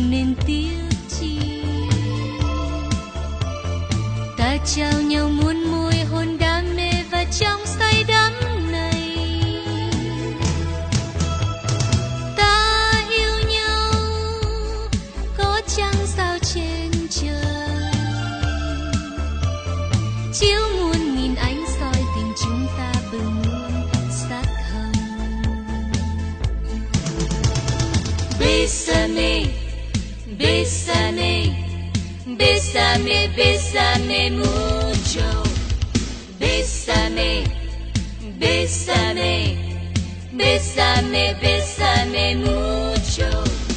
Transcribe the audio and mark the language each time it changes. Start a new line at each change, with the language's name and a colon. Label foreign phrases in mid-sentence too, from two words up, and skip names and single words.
Vietnamese: tiếc chi ta trao nhau muôn môi hôn đam mê và trong say đắm này ta yêu nhau có chăng sao trên trời chiếu muôn nghìn ánh soi tình chúng ta bừng muôn sắc hồng
Spanish: Bésame, bésame, bésame, bésame mucho. Bésame, bésame, bésame, bésame mucho.